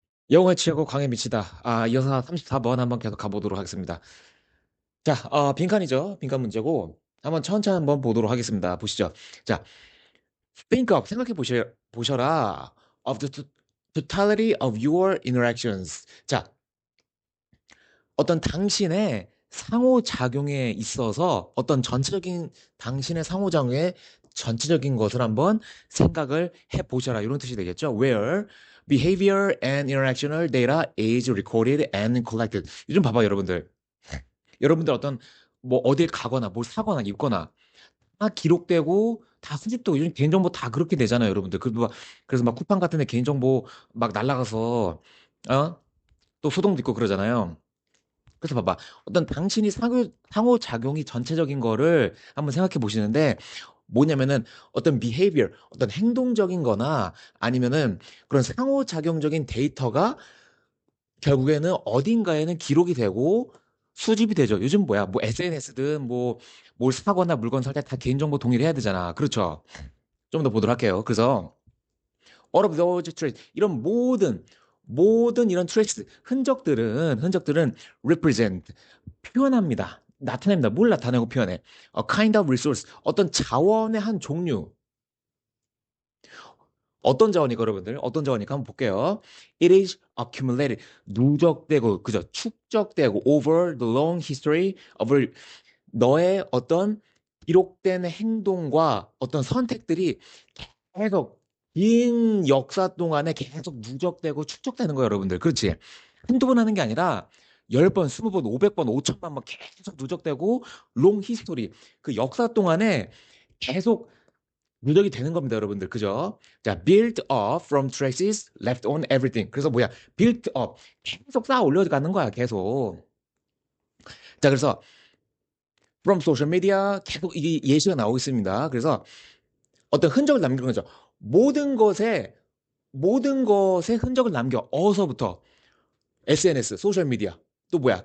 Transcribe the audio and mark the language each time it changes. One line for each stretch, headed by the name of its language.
Korean: 영어에 취하고 강에 미치다. 이어서 34번 한번 계속 가보도록 하겠습니다. 자, 빈칸이죠. 빈칸 문제고, 한번 천천히 한번 보도록 하겠습니다. 보시죠. 자,
English: think of,
Korean: 보셔라.
English: of the totality of your interactions.
Korean: 자, 어떤 당신의 상호작용에 있어서 어떤 전체적인, 당신의 상호작용에 전체적인 것을 한번 생각을 해 보셔라. 이런 뜻이 되겠죠.
English: Where behavior and interactional data is recorded and collected.
Korean: 요즘 봐봐, 여러분들. 여러분들 어떤 뭐 어딜 가거나 뭘 사거나 입거나 다 기록되고 다 수집되고 요즘 개인정보 다 그렇게 되잖아요, 여러분들. 그래서 막 쿠팡 같은 데 개인정보 막 날라가서 또 소동도 있고 그러잖아요. 그래서 봐봐. 어떤 당신이 상호작용이 전체적인 거를 한번 생각해 보시는데, 뭐냐면은 어떤 behavior, 어떤 행동적인 거나 아니면은 그런 상호작용적인 데이터가 결국에는 어딘가에는 기록이 되고 수집이 되죠. 요즘 뭐야, 뭐 SNS든 뭐 뭘 사거나 물건 살 때 다 개인정보 동의를 해야 되잖아. 그렇죠. 좀 더 보도록 할게요. 그래서
English: all of those traces,
Korean: 이런 모든 이런 traces, 흔적들은 represent, 표현합니다. 나타냅니다. 뭘 나타내고 표현해?
English: A kind of resource,
Korean: 어떤 자원의 한 종류. 어떤 자원이고, 여러분들? 어떤 자원이니까 한번 볼게요.
English: It is accumulated,
Korean: 누적되고, 그죠? 축적되고,
English: over the long history of
Korean: 너의 어떤 기록된 행동과 어떤 선택들이 계속 긴 역사 동안에 계속 누적되고 축적되는 거예요, 여러분들. 그렇지? 한두 번 하는 게 아니라 10번, 20번, 500번, 5천번 막 계속 누적되고 롱 히스토리. 그 역사 동안에 계속 누적이 되는 겁니다, 여러분들. 그죠?
English: 자, built up from traces left on everything.
Korean: 그래서 뭐야? built up. 계속 쌓아 올려가는 거야, 계속. 자, 그래서
English: from social media
Korean: 계속 이 예시가 나오고 있습니다. 그래서 어떤 흔적을 남기는 거죠. 모든 것에 모든 것에 흔적을 남겨. 어서부터 SNS, 소셜 미디어. 또 뭐야?